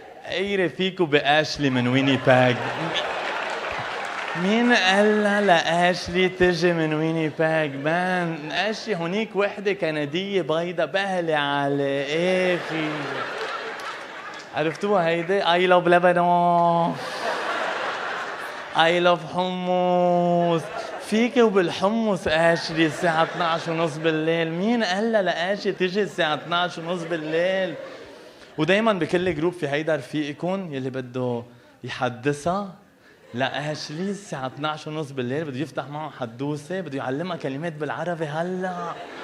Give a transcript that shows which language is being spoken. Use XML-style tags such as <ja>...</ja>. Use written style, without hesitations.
<ar>اي رفيقه باشلي من ويني باج مين قال لاشلي تجي من ويني باج مان؟ اشلي هونيك وحده كنديه بيضة بهلة على اخي. عرفتوها هيدي؟</ar> <en>I love Lebanon. I love حمص.</en> <ar>فيك وبالحمص اشلي الساعة 12:30 بالليل. مين قال لاشلي تجي الساعة 12:30 بالليل؟ ودايما بكل جروب في هيدا رفيقكم يلي بده يحدثها لاشلي الساعة 12:30 بالليل، بده يفتح معه حدوثة، بده يعلمها كلمات بالعربي هلا.</ar>